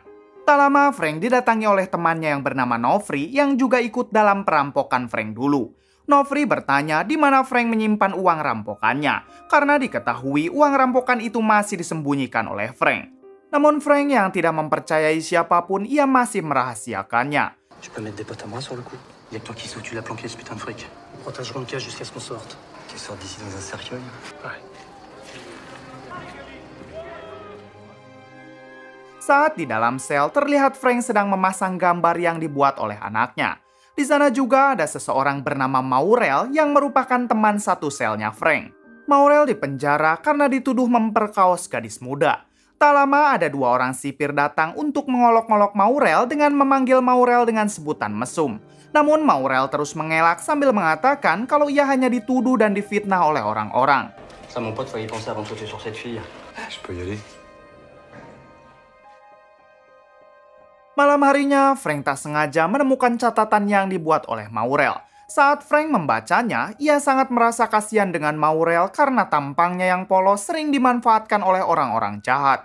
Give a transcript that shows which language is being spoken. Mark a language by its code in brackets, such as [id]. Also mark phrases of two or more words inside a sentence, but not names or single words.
[id] Tak lama, Frank didatangi oleh temannya yang bernama Nofri yang juga ikut dalam perampokan Frank dulu. Nofri bertanya di mana Frank menyimpan uang rampokannya, karena diketahui uang rampokan itu masih disembunyikan oleh Frank. Namun Frank yang tidak mempercayai siapapun, ia masih merahasiakannya. [fr] Tu peux mettre des potes à moi sur le coup? Y'a que toi qui sais où tu l'as planqué, ce putain de fric. Nous protégerons le cas jusqu'à ce qu'on sorte. Qu'il sorte d'ici dans un cercueil? Ouais. [id] Saat di dalam sel, terlihat Frank sedang memasang gambar yang dibuat oleh anaknya. Di sana juga ada seseorang bernama Maurel yang merupakan teman satu selnya Frank. Maurel dipenjara karena dituduh memperkaos gadis muda. Tak lama ada 2 orang sipir datang untuk mengolok-olok Maurel dengan memanggil Maurel dengan sebutan mesum. Namun Maurel terus mengelak sambil mengatakan kalau ia hanya dituduh dan difitnah oleh orang-orang. [fr] Ça, mon pote, faut y penser avant de sauter sur cette fille. Je peux y aller? [id] Malam harinya, Frank tak sengaja menemukan catatan yang dibuat oleh Maurel. Saat Frank membacanya, ia sangat merasa kasihan dengan Maurel karena tampangnya yang polos sering dimanfaatkan oleh orang-orang jahat.